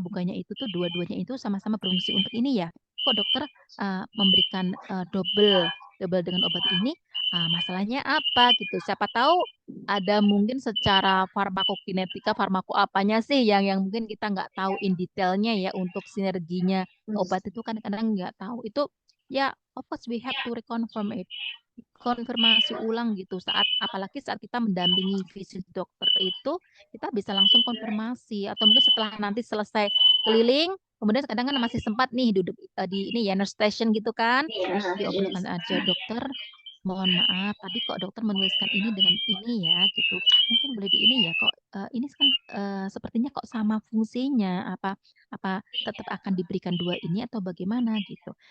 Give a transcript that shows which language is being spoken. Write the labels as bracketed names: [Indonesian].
[Indonesian] Bukannya itu tuh dua-duanya itu sama-sama berfungsi untuk ini ya. Kok dokter memberikan double dengan obat ini? Masalahnya apa gitu? Siapa tahu ada mungkin secara farmakokinetika, farmako apanya sih yang mungkin kita nggak tahu in detailnya ya untuk sinerginya obat itu kan kadang nggak tahu. Itu ya, [English] of course we have to reconfirm it. [Indonesian] Konfirmasi ulang gitu apalagi saat kita mendampingi visit dokter itu kita bisa langsung konfirmasi atau mungkin setelah nanti selesai keliling kemudian kadang kan masih sempat nih duduk di ini ya nurse station gitu kan diobrolkan aja dokter mohon maaf tadi kok dokter menuliskan ini dengan ini ya gitu mungkin boleh di ini ya kok ini kan sepertinya kok sama fungsinya apa tetap akan diberikan dua ini atau bagaimana gitu.